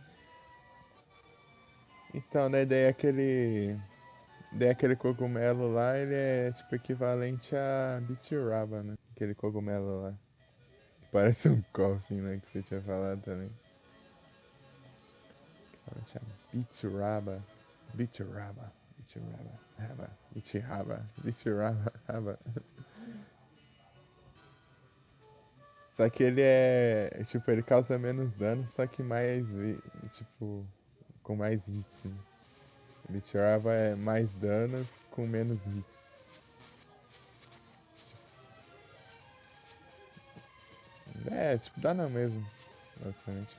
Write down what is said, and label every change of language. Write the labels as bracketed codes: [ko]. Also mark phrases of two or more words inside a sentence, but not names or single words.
[pt] Então, né, daí aquele cogumelo lá, ele é tipo equivalente a Bitiraba, né? Aquele cogumelo lá. Parece um coffin, né, que você tinha falado também. Equivalente a Bitiraba. Bitiraba. Bitiraba. Raba. Bitiraba. Bitiraba. Raba. Só que ele é, tipo, ele causa menos dano, só que tipo, com mais hits, né? Bitiraba é mais dano com menos hits. É, tipo, dano mesmo, basicamente.